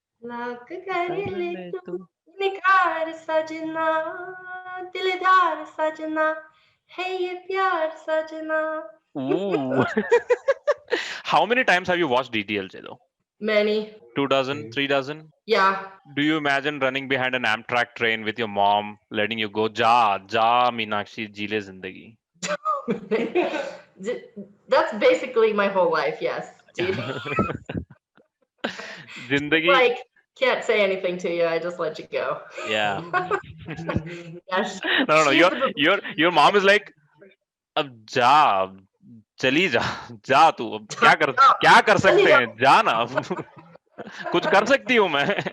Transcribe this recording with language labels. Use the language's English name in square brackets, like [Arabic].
[Hindi] लाख कर ले तू निखार सजना, दिलदार सजना है ये प्यार सजना. Ooh. [English] How many times have you watched DDLJ though? Many. 2 dozen, 3 dozen? Yeah. Do you imagine running behind an Amtrak train with your mom, letting you go, [Hindi] Ja, Ja, Meenakshi, Jile Zindagi? [English] That's basically my whole life, yes. [Hindi] Zindagi. [English] Like, can't say anything to you, I just let you go. Yeah. Yes. No. [Hindi] Your mom is like, अब जा, चली जा, जा तू, अब क्या कर सकते हैं, जा ना, कुछ कर सकती हूँ मैं.